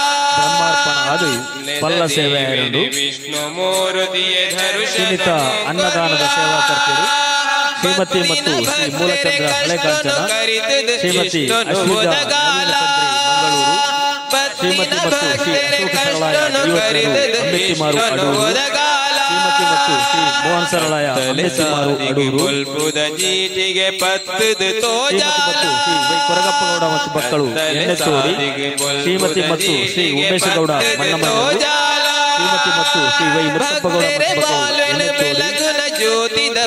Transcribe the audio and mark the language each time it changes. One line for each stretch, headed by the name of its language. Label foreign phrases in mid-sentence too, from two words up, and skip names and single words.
Kannada: ಬ್ರಹ್ಮಾರ್ಪಣ ಅದು ಪಲ್ಲ ಸೇವೆ ಎರಡು ಸೀಮಿತ ಅನ್ನದಾನದ ಸೇವಾಕರ್ತರು ಶ್ರೀಮತಿ ಮತ್ತು ಶ್ರೀ ಮೂಲಚಂದ್ರ ಹಳೆಕಾಂಚನ, ಶ್ರೀಮತಿ ಅಶ್ವಿತಾ ಮಂಗಳೂರು, ಶ್ರೀಮತಿ ಮತ್ತು ಶ್ರೀ ಅಶೋಕ ಸರಳಾಯ ಅಂಬೆತ್ತಿಮಾರು ಅಡೂರು, ಶ್ರೀಮತಿ ಮತ್ತು ಶ್ರೀ ಮೋಹನ್ ಸರಳಾಯ ಅಂಬೆತ್ತಿಮಾರು ಅಡೂರು, ಶ್ರೀಮತಿ ಮತ್ತು ಶ್ರೀ ವೈ ಕೊರಗಪ್ಪಗೌಡ ಮತ್ತು ಮಕ್ಕಳು ಎಣ್ಣೆಚೋಡಿ, ಶ್ರೀಮತಿ ಮತ್ತು ಶ್ರೀ ಉಮೇಶಗೌಡ ಮಣ್ಣಮಣ್ಣೂರು, ಶ್ರೀಮತಿ ಮತ್ತು ಶ್ರೀ ವೈ ಮುತ್ತಪ್ಪಗೌಡ ಮತ್ತು ಮಕ್ಕಳು ಎಣ್ಣೆಚೋಡಿ,